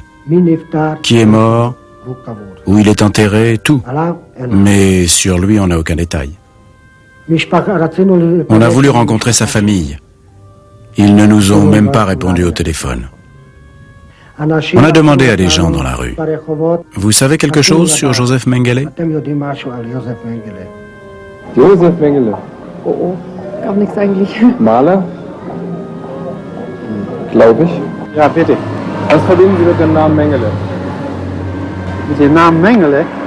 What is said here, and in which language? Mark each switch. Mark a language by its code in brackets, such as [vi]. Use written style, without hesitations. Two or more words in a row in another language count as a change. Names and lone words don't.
[fr] Qui est mort, où il est enterré, tout. Mais sur lui, on n'a aucun détail. » On a voulu rencontrer sa famille. Ils ne nous ont même pas répondu au téléphone. On a demandé à des gens dans la rue, « Vous savez quelque chose sur Joseph Mengele ?» Joseph Mengele. [de] Oh, auch nichts eigentlich. Maler? Glaube ich. Ja, bitte. Was verbinden Sie mit dem Namen Mengele? Mit dem Namen Mengele?